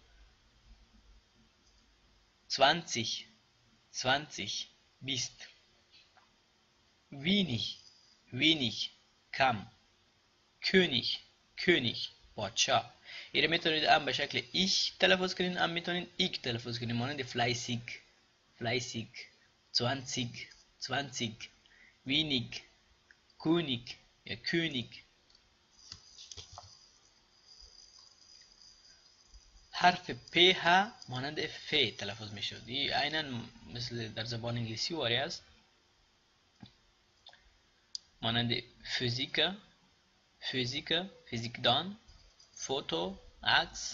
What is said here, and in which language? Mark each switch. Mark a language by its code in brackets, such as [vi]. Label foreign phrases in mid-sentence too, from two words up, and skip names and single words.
[de] 20، 20 20. wenig، wenig کم. könig، könig پادشاه. [fa] این میتونید هم به شکل ایش تلفظ کنید هم میتونید ایگ تلفظ کنید مانند [de] fleißig، fleißig 20 20 wenig König [fa] یا König. حرف پ ها مانند ف تلفظ می شود. این عیناً مثل در زبان انگلیسی واری است، مانند فیزیکا فیزیکدان، فوتو عکس.